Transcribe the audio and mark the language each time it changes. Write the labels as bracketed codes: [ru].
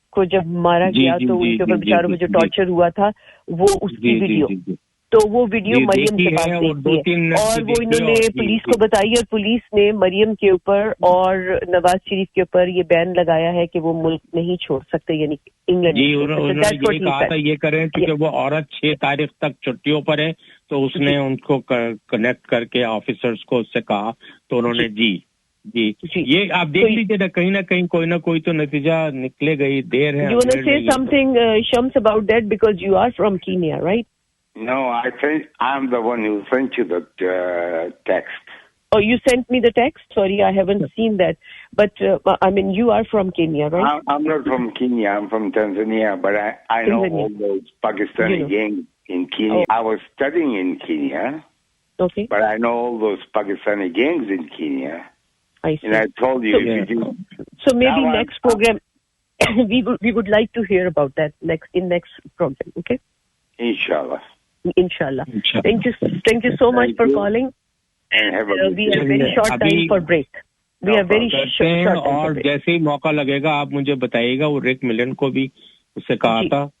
[ur] کو جب مارا گیا تو ان کے اوپر بیچاروں میں جو ٹارچر ہوا تھا وہ اس کی ویڈیو, تو وہ ویڈیو مریم کے پاس دیکھی ہے اور وہ انہوں نے پولیس کو بتائی اور پولیس نے مریم کے اوپر اور نواز شریف کے اوپر یہ بین لگایا ہے کہ وہ ملک نہیں چھوڑ سکتے, یعنی انگلینڈ. جی انہوں نے یہ کہا تھا یہ کریں کیونکہ وہ عورت 6 تاریخ تک چھٹیوں پر ہے, تو اس نے ان کو کنیکٹ کر کے آفیسرز کو اس سے کہا, تو انہوں نے جی یہ آپ دیکھ لیجیے نا, کہیں نہ کہیں کوئی نہ کوئی تو نتیجہ نکلے گئی. دیر ہے. [en] You want to say something, Shams, about that because you are from Kenya, right? No, I think I'm the one who sent you the text. Oh, you sent me the text? Sorry, I haven't seen that. But, I mean, you are from Kenya, right? I'm not from Kenya. I'm from Tanzania. But I know all those Pakistani gangs in Kenya. I was studying in Kenya. Okay. But I know all those Pakistani gangs in Kenya. I see. And I told you. So maybe next program, we would like to hear about that next program, okay? Inshallah. Thank you so much for calling. And we are very short time for break. We are very short. [ur] اور جیسے ہی موقع لگے گا آپ مجھے بتائیے گا. وہ rack ملن کو بھی اس سے کہا تھا.